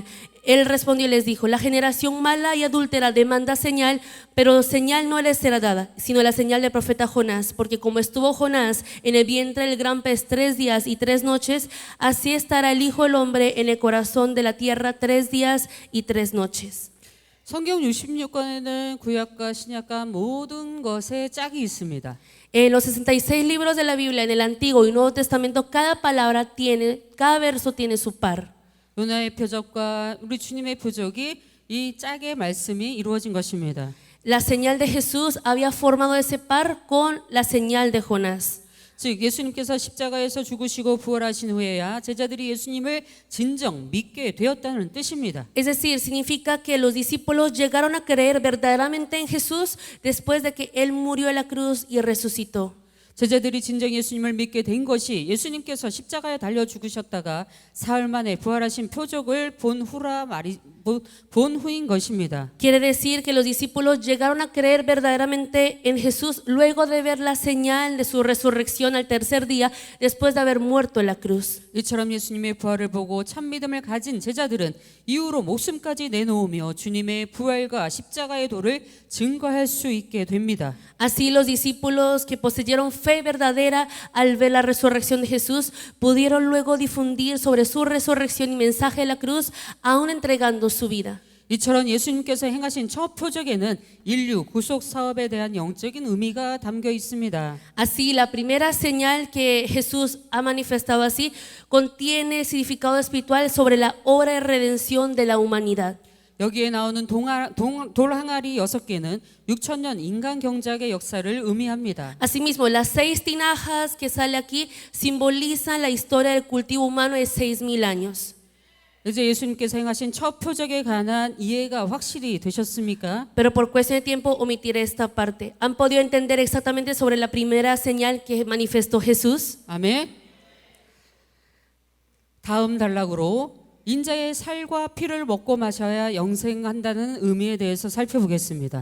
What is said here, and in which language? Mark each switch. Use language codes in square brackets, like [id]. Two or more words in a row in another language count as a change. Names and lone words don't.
[es] Él respondió y les dijo: La generación mala y adúltera demanda señal, pero señal no les será dada, sino la señal del profeta Jonás. Porque como estuvo Jonás en el vientre del gran pez 3 días y 3 noches, así estará el Hijo del Hombre en el corazón de la tierra 3 días y 3 noches. [ko] 성경 66권에는 구약과 신약과 모든 것에 짝이 있습니다. [es] En los 66 libros de la Biblia, en el Antiguo y Nuevo Testamento, cada verso tiene su par. [ko] 요나의 표적과 우리 주님의 표적이 이 짝의 말씀이 이루어진 것입니다. [es] La señal de Jesús había formado ese par con la señal de Jonás. [ko] 즉 예수님께서 십자가에서 죽으시고 부활하신 후에야 제자들이 예수님을 진정 믿게 되었다는 뜻입니다. [es] Es decir, significa que los discípulos llegaron a creer verdaderamente en Jesús después de que Él murió en la cruz y resucitó. [ko] 제자들이 진정 예수님을 믿게 된 것이 예수님께서 십자가에 달려 죽으셨다가 사흘 만에 부활하신 표적을 본 후인 것입니다. [es] Quiere decir que los discípulos llegaron a creer verdaderamente en Jesús luego de ver la señal de su resurrección al tercer día después de haber muerto en la cruz. [ko] 이처럼 예수님의 부활을 보고 참 믿음을 가진 제자들은 이후로 목숨까지 내놓으며 주님의 부활과 십자가의 도를 증거할 수 있게 됩니다. [es] Así los discípulos que poseyeron fe verdadera al ver la resurrección de Jesús pudieron luego difundir sobre su resurrección y mensaje de la cruz, aún entregando su vida. [ko] 이처럼 예수님께서 행하신 첫 표적에는 인류 구속 사업에 대한 영적인 의미가 담겨 있습니다. [es] Así, la primera señal que Jesús ha manifestado así contiene significado espiritual sobre la obra de redención de la humanidad. [ko] 여기에 나오는 돌 항아리 6개는 6,000년 인간 경작의 역사를 의미합니다. [es] Asimismo, las 6 tinajas que sale aquí simbolizan la historia del cultivo humano de 6,000 años. [ko] 이제 예수님께서 행하신 첫 표적에 관한 이해가 확실히 되셨습니까? [es] Pero por cuestión de tiempo omitiré esta parte. ¿Han podido entender exactamente sobre la primera señal que manifestó Jesús? [ko] 아멘. 다음 단락으로 인자의 살과 피를 먹고 마셔야 영생한다는 의미에 대해서 살펴보겠습니다.